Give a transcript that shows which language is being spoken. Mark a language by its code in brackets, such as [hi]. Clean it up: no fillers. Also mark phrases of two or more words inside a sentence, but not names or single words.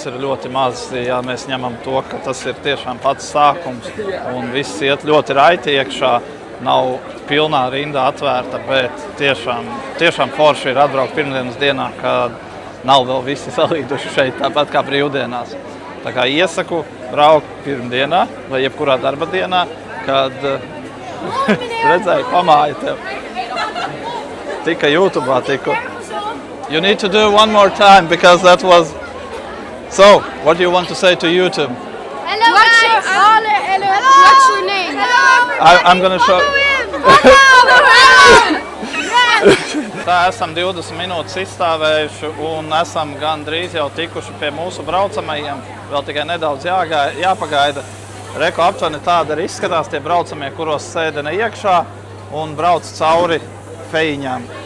[lv] ir ļoti maz, ja mēs ņemam to, ka tas ir tiešām pats sākums, un viss iet ļoti raiti iekšā, nav pilnā rinda atvērta, bet tiešām forši ir atbraukt pirmdienas dienā, kad nav vēl visi salīduši šeit, tāpat kā brīvdienās. Tā kā iesaku braukt pirmdienā vai jebkurā darba dienā, kad redzēju, pamāja tev. Tika YouTube'ā tiku. [en] You need to do one more time because that was... So, what do you want to say to YouTube? Hello guys! Hello! What's your name? I'm gonna show... [lv] Tā esam 20 minūtes izstāvējuši un esam gandrīz jau tikuši pie mūsu braucamajiem. Vēl tikai nedaudz jāpagaida. Reku aptuveni tāda arī izskatās tie braucamie, kuros sēdena iekšā un brauc cauri fejiņām.